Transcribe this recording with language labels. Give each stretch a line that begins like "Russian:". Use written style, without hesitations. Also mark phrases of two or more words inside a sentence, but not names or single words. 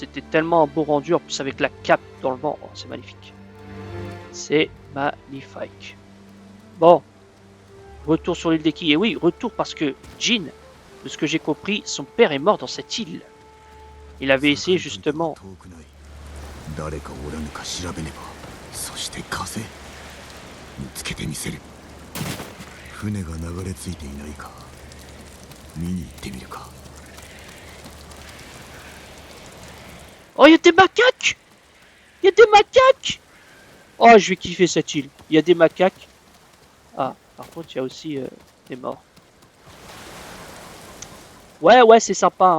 French: C'était tellement un beau rendu, en plus avec la cape dans le vent. Oh, c'est magnifique. C'est magnifique. Bon, retour sur l'île d'Eki. Et oui, retour parce que Jin, de ce que j'ai compris, son père est mort dans cette île. Il avait essayé justement.
Japanese: 誰かおらぬか調べねば。そして風見つけてみせる。船が流れ着いていないか見に行ってみるか。
French: Oh, il y a des macaques! Il y a des macaques! Oh, je vais kiffer cette île. Il y a des macaques. Ah, par contre, il y a aussi des morts. Ouais, c'est sympa. Hein.